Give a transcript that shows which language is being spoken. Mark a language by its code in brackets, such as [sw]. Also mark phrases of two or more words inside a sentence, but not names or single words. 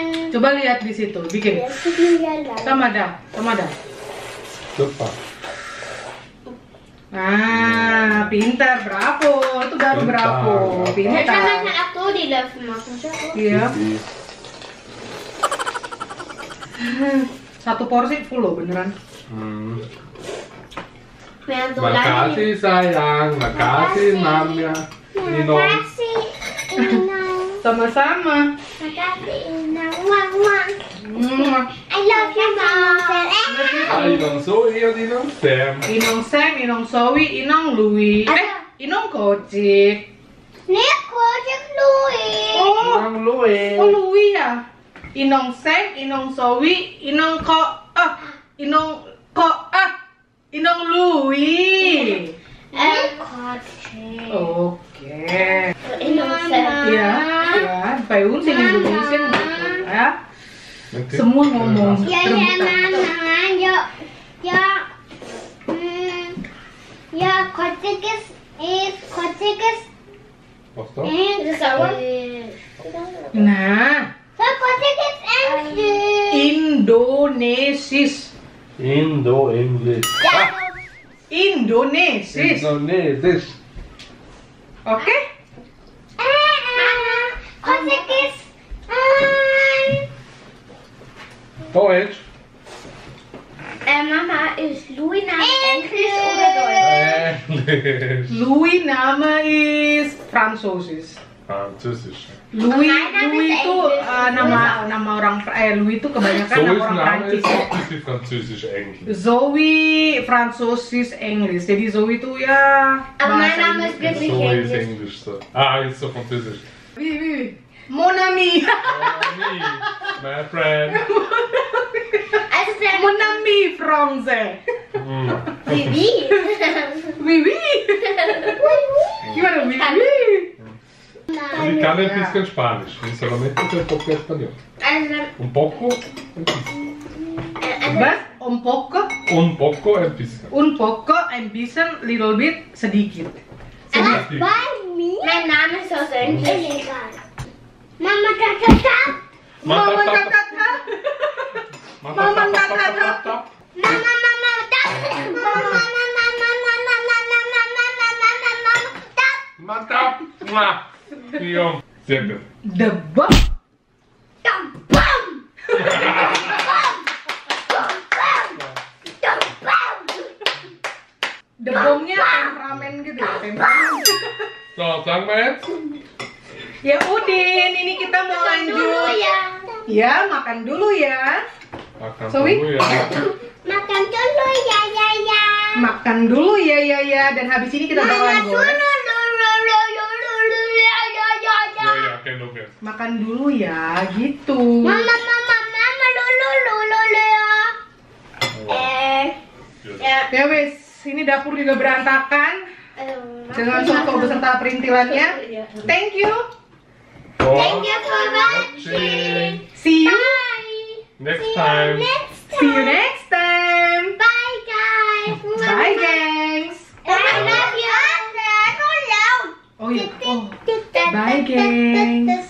[id] Coba lihat di situ, bikin. Sama dah. Super. Nah, pintar, bravo. Itu baru bravo. Pintar. aku di [de] Löffel machen. [id] Iya. Satu porsi full loh beneran. Makasih sayang, makasih Mama. Inong. Makasih Inang. Sama-sama. Makasih Inang. Wang wang. [en] I love you Mom. [id] Inong Zoe und Inong Sam. Inong Sam, Inong Zoe, Inong Louie. Inong Kocik. Nih kocek Louis. Oh, Inong Louie. Louie ya. Inong Sam, Inong Zoe, Inong Inong Louie. Kocek. Oke. Inang Sam. Ya, [de] bei uns in Indonesien [id] gitu ya. Nanti. Semua ngomong Ya rebutan. [de] Mama, ya kocek ist Was da? sauer. [id] Nah, [de] So kocek ist Englisch. Indonesis. Indo-Englisch. Indonesis. Indonesisch. Oke? Kocek ist Deutsch. Mama, ist Louis Name Englisch oder Deutsch? Englisch. Louis nama is Französisch. Französisch. Louis [id] Nama Louis [de] is [id] itu [de] Englisch. [id] nama orang Louis itu kebanyakan [de] Zoe's [id] nama orang [de] Name [id] Prancis. [de] ist auch ein bisschen Französisch eigentlich. Zoe Französisch Englisch. [id] Jadi Zoe itu ya [de] Aber mein [id] bahasa [de] Name ist [id] Inggris. [de] wirklich Zoe ist Englisch. Englisch. So. Ah, ist so Französisch. Wie. [fr] Mon ami. [en] Oh, me, my friend. [de] Also sehr [fr] Mon ami français. [de] wie? [id] Oui. Gimana oui? [de] Ich kann ein bisschen Spanisch. [es] Un solamente un poco español. [de] Also, [es] Un poco, [de] ein bisschen. Was? [es] Un poco, Un poco, [de] ein bisschen. ein bisschen, [en] little bit, [id] sedikit. Sedikit. [de] mein Name ist aus Englisch. [id] Mama, Tata. Mama kakak. Mama, Mantap. Mwah. [de] Jong. Sehr gut. Debak. [id] Debongnya temperamen gitu ya, temperamen. [de] So, sagen wir jetzt. [id] Ya Udin, ini kita mau lanjut. Ya, makan dulu ya. Makan Zoe? dulu ya. Makan dulu ya. Makan dulu ya. Dan habis ini kita bakalan goreng. [de] Ja, kennt ihr. [id] Makan dulu ya, gitu. Mama, dulu ya. [jv] Ya wes, [id] ini dapur juga berantakan dengan soto beserta perintilannya. [en] Thank you. Thank you for watching. See you. Next time. See you next time. Bye guys. Bye, gangs. I love you. Oh iya. Oh. Bye, gangs.